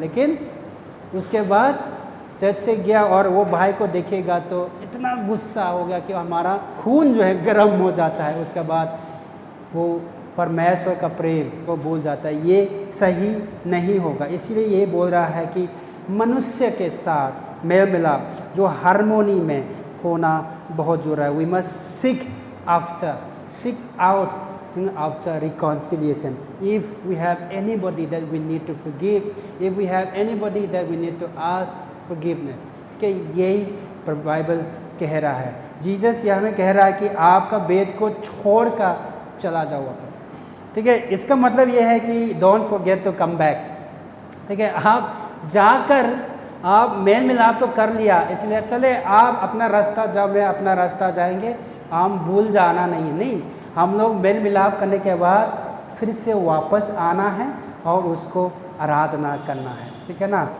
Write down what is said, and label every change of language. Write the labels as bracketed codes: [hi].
[hi] लेकिन उसके बाद चर्च से गया और वो भाई को देखेगा तो इतना गुस्सा हो गया कि हमारा खून जो है गर्म हो जाता है, उसके बाद वो परमेश्वर का प्रेम को भूल जाता है। ये सही नहीं होगा। इसीलिए ये बोल रहा है कि मनुष्य के साथ मेल मिलाप जो हारमोनी में होना बहुत जरूरी है। [en] We must seek out after reconciliation. If we have anybody that we need to forgive, if we have anybody that we need to ask forgiveness, [hi] कि यही बाइबल कह रहा है। जीसस यह हमें कह रहा है कि आपका वेद को छोड़ कर चला जाओ वापस, ठीक है। इसका मतलब यह है कि [en] don't forget to come back, [hi] ठीक है। आप जाकर आप मेल मिलाप तो कर लिया, इसलिए चले आप अपना रास्ता, जब मैं अपना रास्ता जाएंगे हम भूल जाना नहीं, हम लोग मेल मिलाप करने के बाद फिर से वापस आना है और उसको आराधना करना है, ठीक है ना।